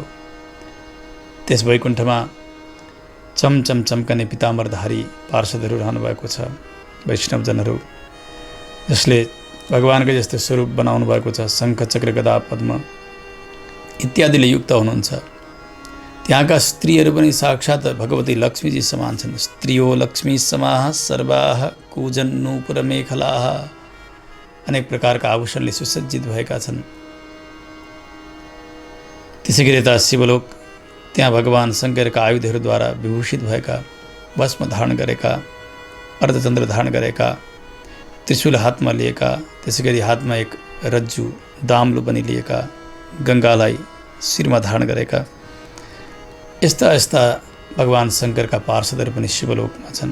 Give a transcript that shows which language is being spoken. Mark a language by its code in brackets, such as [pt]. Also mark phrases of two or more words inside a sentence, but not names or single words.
[ne] त्यस वैकुण्ठमा चमचम चम्कने पिताम्बरधारी पार्षदहरू रहनुभएको छ, वैष्णवजनहरू, जसले भगवानकै जस्तो स्वरूप बनाउनु भएको छ। शङ्ख चक्र गदा पद्म इत्यादिले युक्त हुनुहुन्छ। त्यहाँका स्त्रीहरू पनि साक्षात् भगवती लक्ष्मीजी समान छन्। [sa] स्त्रियो लक्ष्मी समाः सर्वाः कूजन् नूपुर मेखलाः। [ne] अनेक प्रकारका आभूषणले सुसज्जित भएका छन्। त्यसै गरी यता शिवलोक, त्यहाँ भगवान शङ्करका आयुधहरूद्वारा विभूषित भएका, भस्म धारण गरेका, अर्धचन्द्र धारण गरेका, त्रिशूल हातमा लिएका, त्यसै गरी हातमा एक रज्जु दाम्लो पनि लिएका, गङ्गालाई शिरमा धारण गरेका, यस्ता यस्ता भगवान शङ्करका पार्षदहरू पनि शिवलोकमा छन्।